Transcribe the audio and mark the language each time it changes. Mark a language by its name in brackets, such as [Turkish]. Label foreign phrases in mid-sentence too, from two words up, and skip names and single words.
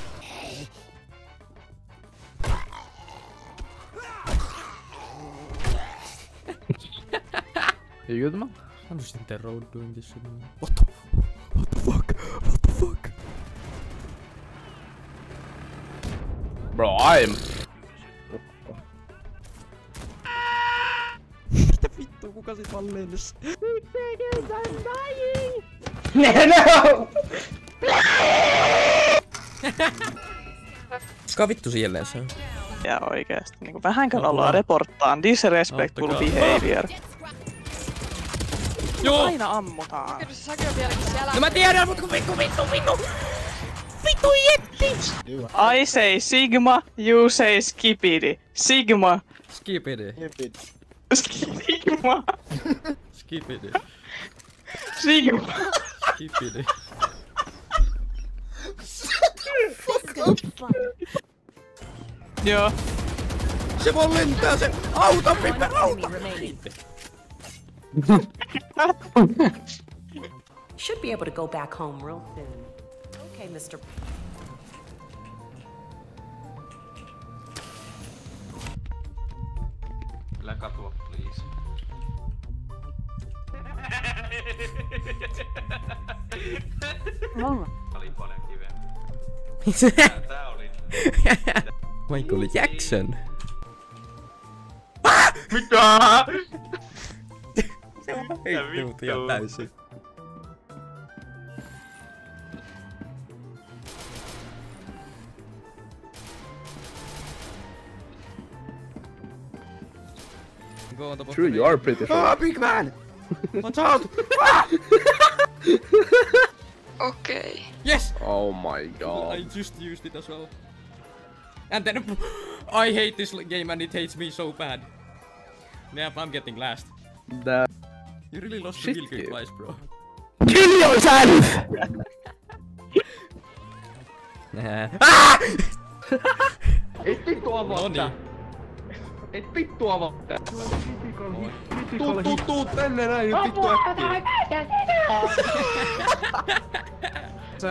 [English] You good, man? I'm just in the road doing this shit. What the fuck? What the fuck? Bro, I'm... [Finnish] Mitä vittua, kuka sit vaan lennäs? No! Kuka vittu siellä se on? Ja oikeesti niinku vähänkään ollaan reporttaan [English] disrespectful behavior. [Finnish] Joo! Aina ammutaan. Kyllä se Saki on vieläkin siellä. No mä tiedän, mut kun vittu! Vittu jetti! [English] I say Sigma, you say Skipidi. Sigma. Skipidi. Sigma. Skipidi. Sigma. Skipidi. [Finnish] Joo. Se vaan lentää se! Auta, Pippe, auta! [English] Should be able to go back home real soon. Okay, Mr. [Finnish] Älä katua, please. Oli paljon kiveä. Tää oli... Michael Jackson. Mitä? Se on heitti mut ihan täysin. [English] True, you are pretty sure. Ah, big man! Watch out! Okay. Yes! Oh my god. I just used it as well. And then I hate this game and it hates me so bad. Yeah, I'm getting last. That... You really lost the kill twice, bro. Kill yourself! Ah! [Finnish] Et vittu avaa No tää. niin. Et vittu avaa tää. Tuu tänne näin nyt vittu äkkiä. Se.